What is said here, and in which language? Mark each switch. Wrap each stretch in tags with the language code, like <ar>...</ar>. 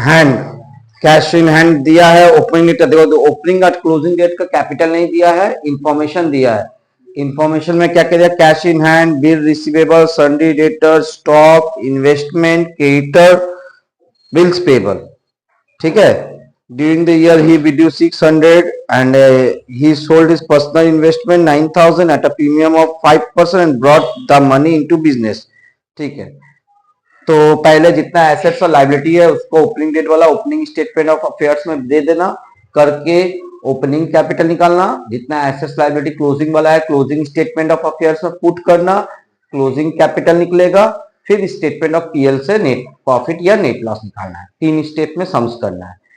<hi>Hand, cash in hand दिया है, opening date देखो, तो ओपनिंग और क्लोजिंग डेट का कैपिटल नहीं दिया है, इंफॉर्मेशन दिया है। इंफॉर्मेशन में क्या क्या, cash in hand, bill receivable, सन्डी debtor, stock, investment, creditor, bills payable, ठीक है।</hi> <en>during the year ही reduced 600 and he sold his personal investment 9,000 at a premium of 5% and brought the money into business,</en> <hi>ठीक है। तो पहले जितना assets और liability है उसको ओपनिंग डेट वाला ओपनिंग स्टेटमेंट ऑफ अफेयर्स में दे देना, करके ओपनिंग कैपिटल निकालना, जितना एसेट्स लायबिलिटी क्लोजिंग वाला है क्लोजिंग स्टेटमेंट ऑफ अफेयर्स में पुट करना, क्लोजिंग कैपिटल निकलेगा, फिर स्टेटमेंट ऑफ पीएल से नेट प्रॉफिट या नेट लॉस निकालना है, 3 स्टेप में सम्स करना है।</hi>